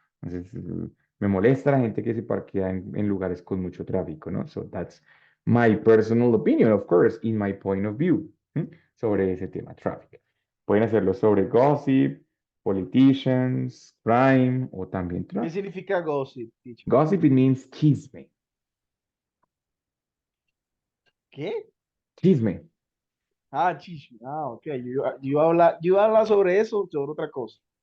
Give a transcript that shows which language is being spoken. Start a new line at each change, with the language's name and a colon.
Spanish: Entonces, me molesta la gente que se parquea en lugares con mucho tráfico, ¿no?
English: So that's my personal opinion, of course, in my point of view,
Spanish: sobre ese tema,
English: traffic.
Spanish: Pueden hacerlo sobre
English: gossip, politicians, crime
Spanish: o también ¿Qué
English: traffic.
Spanish: significa gossip, teacher?
English: Gossip, it means chisme.
Spanish: ¿Qué? Chisme. Ah, chisme. Ah, ok. Yo habla sobre eso, sobre otra cosa.